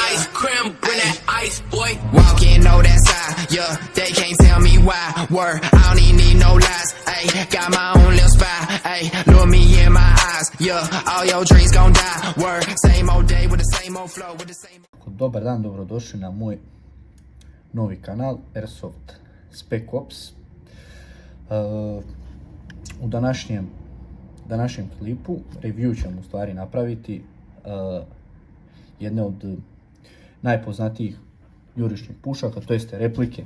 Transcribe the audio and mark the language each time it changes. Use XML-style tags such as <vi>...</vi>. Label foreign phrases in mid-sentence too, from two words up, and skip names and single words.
<en>ice cream, bring that ice, boy. Walking, know that side, yeah. They can't tell me why. Word, I don't even need no lies. Ayy, got my own little spy. Ayy, look me in my eyes, yeah. All your dreams gon' die. Word, same old day with the same old flow, with the same.</en> <sr>Dobar dan, dobrodošli na moj novi kanal Airsoft Spec Ops. U današnjem klipu review ćemo u stvari napraviti jedne od najpoznatijih jurišnih pušaka, to jeste replike.</sr>